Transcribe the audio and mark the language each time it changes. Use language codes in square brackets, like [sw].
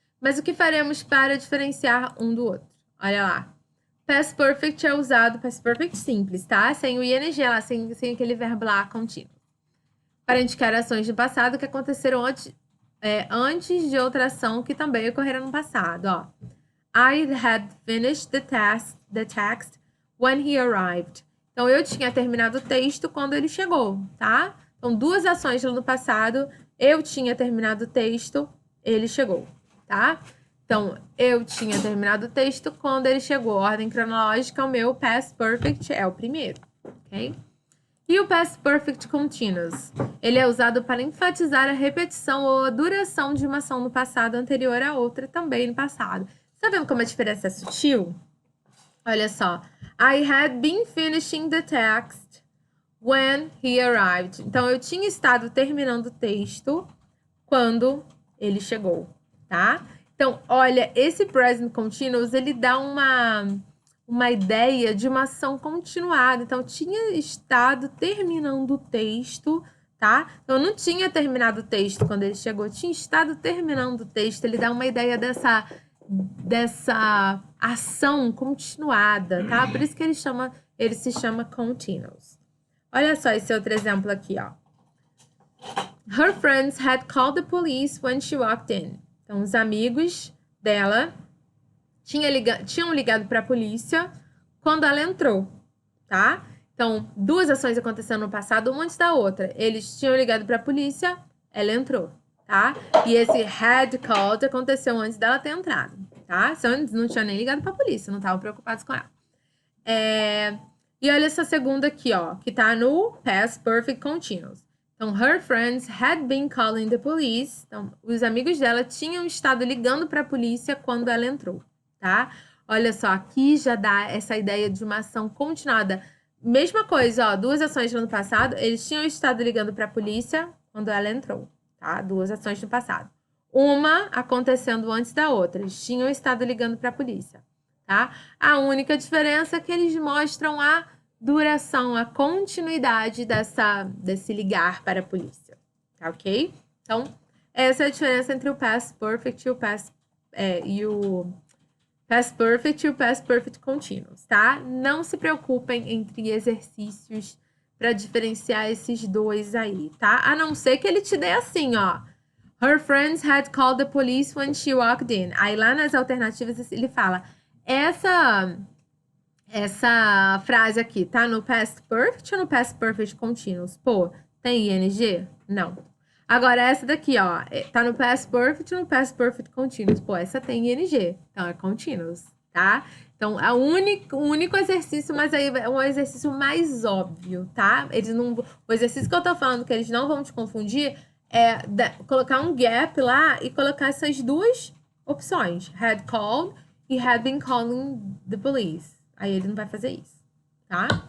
[pt] Mas o que faremos para diferenciar um do outro? Olha lá. Past perfect é usado, past perfect simples, tá? Sem o ing lá, sem aquele verbo lá contínuo. Para indicar ações do passado que aconteceram antes de outra ação que também ocorreram no passado, ó. [en] I had finished the text when he arrived. [pt] Então, eu tinha terminado o texto quando ele chegou, tá? Então, duas ações no passado. Eu tinha terminado o texto, ele chegou, tá? Então, eu tinha terminado o texto quando ele chegou. Ordem cronológica, o meu past perfect é o primeiro, ok? E o past perfect continuous? Ele é usado para enfatizar a repetição ou a duração de uma ação no passado anterior a outra também no passado. Tá vendo como a diferença é sutil? Olha só. [en] I had been finishing the text when he arrived. [pt] Então, eu tinha estado terminando o texto quando ele chegou, tá? Então, olha, esse present continuous, ele dá uma ideia de uma ação continuada. Então, tinha estado terminando o texto, tá? Então, eu não tinha terminado o texto quando ele chegou, tinha estado terminando o texto. Ele dá uma ideia dessa ação continuada, tá? Por isso que ele se chama continuous. Olha só esse outro exemplo aqui, ó. [en] Her friends had called the police when she walked in. [pt] Então, os amigos dela tinham ligado para a polícia quando ela entrou, tá? Então, duas ações aconteceram no passado, uma antes da outra. Eles tinham ligado para a polícia, ela entrou, tá? E esse had called aconteceu antes dela ter entrado, tá? Então, eles não tinham nem ligado para a polícia, não estavam preocupados com ela. E olha essa segunda aqui, ó, que tá no past perfect continuous. Então, [en] her friends had been calling the police. [pt] Então, os amigos dela tinham estado ligando para a polícia quando ela entrou, tá? Olha só, aqui já dá essa ideia de uma ação continuada. Mesma coisa, ó, duas ações no passado, eles tinham estado ligando para a polícia quando ela entrou, tá? Duas ações no passado. Uma acontecendo antes da outra, eles tinham estado ligando para a polícia, tá? A única diferença é que eles mostram a duração, a continuidade desse ligar para a polícia, tá ok? Então, essa é a diferença entre o past perfect e o past perfect e o past perfect continuous, tá? Não se preocupem entre exercícios para diferenciar esses dois aí, tá? A não ser que ele te dê assim, ó. [en] Her friends had called the police when she walked in. [pt] Aí lá nas alternativas ele fala, essa frase aqui tá no past perfect ou no past perfect continuous? Pô, tem ing? Não. Agora, essa daqui, ó, tá no past perfect ou no past perfect continuous? Pô, essa tem ing, então é continuous, tá? Então, o único exercício, mas aí é um exercício mais óbvio, tá? O exercício que eu tô falando que eles não vão te confundir é colocar um gap lá e colocar essas duas opções. [en] Had called [pt] e [en] had been calling the police. [pt] Aí ele não vai fazer isso, tá?